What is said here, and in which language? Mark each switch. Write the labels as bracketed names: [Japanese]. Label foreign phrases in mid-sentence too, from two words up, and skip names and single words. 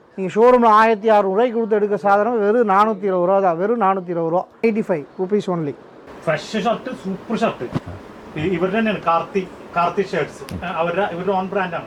[Tamil] நீங்கள் ஷோரூமில் 1600 கொடுத்து எடுக்க சாதனம் வெறும் 420 ரூபா தான். வெறும் 420 ரூபா. [English] 85 rupees only. [Malayalam] ഫ്രഷ് ഷർട്ട്, സൂപ്പർ ഷർട്ട്. ഇവരുടെ തന്നെയാണ് കാർത്തി ഷർട്ട്സ്. ഇവരുടെ ഓൺ ബ്രാൻഡാണ്.